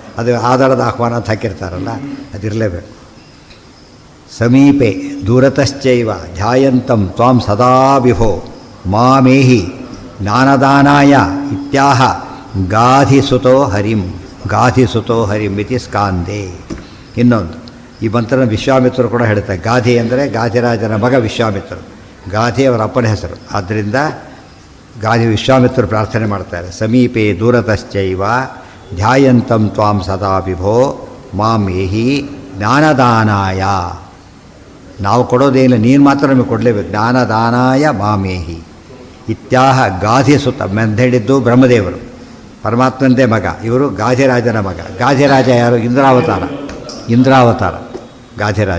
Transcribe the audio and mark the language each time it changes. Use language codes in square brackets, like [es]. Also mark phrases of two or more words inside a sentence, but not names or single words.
[kn] ಅದು ಆಧಾರದ ಆಹ್ವಾನ ಅಂತ ಹಾಕಿರ್ತಾರಲ್ಲ, ಅದಿರಲೇಬೇಕು. [sa] ಸಮೀಪೆ ದೂರತಶ್ಚೈವ ಧ್ಯಾಯಂತಂ ತ್ವಾಂ ಸದಾ ವಿಭೋ ಮಾಮೇಹಿ ಜ್ಞಾನದಾನಾಯ ಇತ್ಯಾಹ ಗಾಧಿಸುತೋ ಹರಿಂ. ಗಾಧಿಸುತೋ ಹರಿಂ ಇತಿ ಸ್ಕಾಂದೆ. [kn] ಇನ್ನೊಂದು ಈ ಮಂತ್ರನ ವಿಶ್ವಾಮಿತ್ರರು ಕೂಡ ಹೇಳ್ತಾರೆ. ಗಾಧಿ ಅಂದರೆ ಗಾಧಿರಾಜನ ಮಗ ವಿಶ್ವಾಮಿತ್ರರು. ಗಾಧಿ ಅವರ ಅಪ್ಪನ ಹೆಸರು. ಆದ್ದರಿಂದ ಗಾಧಿ ವಿಶ್ವಾಮಿತ್ರರು ಪ್ರಾರ್ಥನೆ ಮಾಡ್ತಾರೆ. [sa] ಸಮೀಪೆ ದೂರತಶ್ಚೈವ ಧ್ಯಾಯಂತಂ ತ್ವಾಂ ಸದಾ ವಿಭೋ ಮಾಂ ಏಹಿ ಜ್ಞಾನದಾನಾಯ. [kn] ನಾವು ಕೊಡೋದೇನಿಲ್ಲ, ನೀನು ಮಾತ್ರ ನಮಗೆ ಕೊಡಲೇಬೇಕು. [sa] ಜ್ಞಾನದಾನಾಯ ಮಾಮೇಹಿ ಇತ್ಯಾಹ ಗಾಧಿಸುತ. [kn] ಮೆಂದೆಡಿದ್ದು ಬ್ರಹ್ಮದೇವರು, ಪರಮಾತ್ಮಂದೇ ಮಗ. ಇವರು ಗಾಧಿರಾಜನ ಮಗ. ಗಾಧಿರಾಜ ಯಾರು? ಇಂದ್ರಾವತಾರ ಗಾಧಿರಾಜ.